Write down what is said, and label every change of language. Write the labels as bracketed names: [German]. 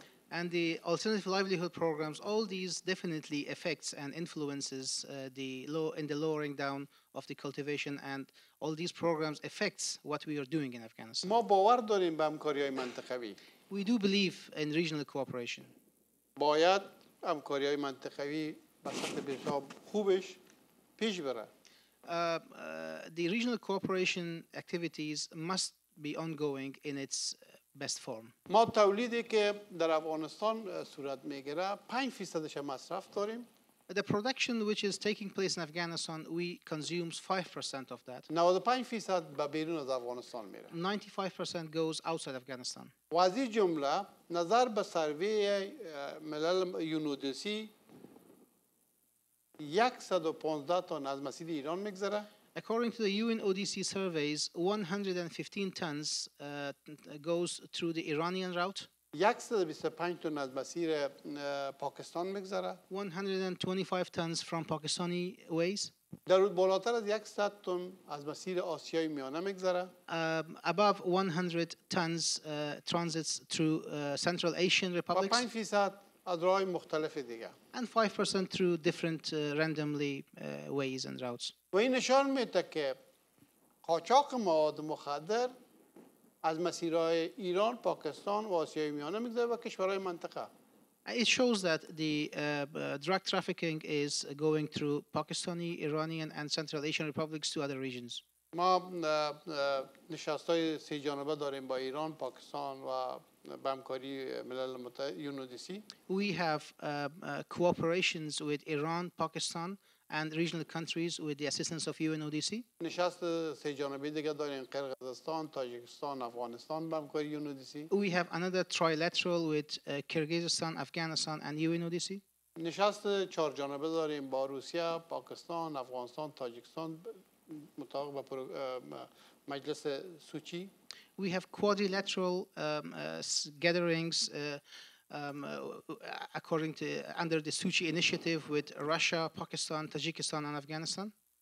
[English] And the alternative livelihood programs, all these definitely affects and influences in the lowering down of the cultivation, and all these programs affects what we are doing in Afghanistan. [Persian] ما باور داریم به همکاری‌های منطقوی. [English] We do believe in regional cooperation. [Persian] باید همکاری‌های منطقوی به سطح بسیار خوبش پیش بره. [English] The regional cooperation activities must be ongoing in its best form. [Persian] ما تولیدی که در افغانستان صورت میگیره 5% مصرف داریم. [English] The production which is taking place in Afghanistan, we consumes 5% of that. [Persian] 95% به بیرون از افغانستان میره. [English] 95% goes outside Afghanistan. [Persian] و از این جمله نظر به سروی ملل یونودسی 115 تن از مسیر ایران میگذره. [English] According to the UNODC surveys, 115 tons goes through the Iranian route. [Persian] 125 تن از مسیر پاکستان میگذره. [English] 125 tons from Pakistani ways. [Persian] در بالاتر از 100 تن از مسیر آسیای میانه میگذره. [English] Above 100 tons transits through Central Asian republics. [Persian] 5% از راه مختلف دیگه. [English] And 5% through different randomly ways and routes. [Persian] و این نشان میده که قاچاق مواد مخدر از مسیرهای ایران، پاکستان و آسیای میانه میگذره و کشورهای منطقه. [English] It shows that the drug trafficking is going through Pakistani, Iranian, and Central Asian republics to other regions. [Persian] ما نشست‌های 3 جانبه داریم با ایران، پاکستان و به همکاری ملل متحد یونودسی. [English] We have cooperations with Iran, Pakistan, and regional countries with the assistance of UNODC. [Persian] نشست 3 جانبه دیگه داریم قرقیزستان، تاجیکستان، افغانستان به همکاری یونودسی. [English] We have another trilateral with Kyrgyzstan, Afghanistan, and UNODC. [Persian] نشست 4 جانبه داریم با روسیه، پاکستان، افغانستان، تاجیکستان مطابق با مجلس سوچی. [English] We have quadrilateral gatherings according to under the Sochi initiative with Russia, Pakistan, Tajikistan, and Afghanistan.